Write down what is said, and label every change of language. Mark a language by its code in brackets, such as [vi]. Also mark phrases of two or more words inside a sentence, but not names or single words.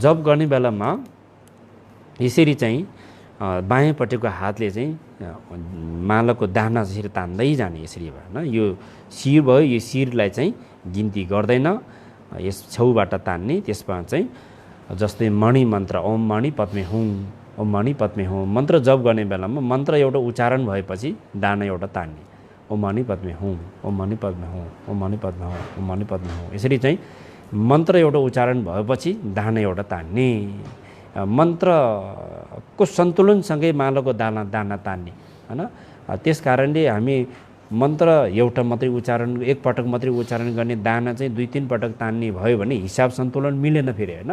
[ne] जप गर्ने बेलामा यसरी चाहिँ बायाँपट्टिको हातले चाहिँ मालको दाना यसरी तान्दै जाने यसरी होइन। यो शिर भयो, यो शिरलाई चाहिँ गिन्ती गर्दैन, यस छेउबाट तान्ने। त्यसमा चाहिँ जस्तै मणि मन्त्र [sa] ओम मणि पद्मे हुँ, ओम मणि पद्मे हुँ [ne] मन्त्र जप गर्ने बेलामा मन्त्र एउटा उच्चारण भएपछि दाना एउटा तान्ने। [sa] ओम मणि पद्मे हुँ, ओम मणि पद्मे हुँ, ओम मणि पद्मे हुँ, ओम मणि पद्मे हुँ। [ne] यसरी चाहिँ मन्त्र एउटा उच्चारण भएपछि दाना एउटा तान्ने। मन्त्रको सन्तुलनसँगै मालको दाना तान्ने होइन। त्यस कारणले हामी मन्त्र एउटा मात्रै उच्चारण, एकपटक मात्रै उच्चारण गर्ने, दाना चाहिँ 2-3 पटक तान्ने भयो भने हिसाब सन्तुलन मिलेन फेरि होइन।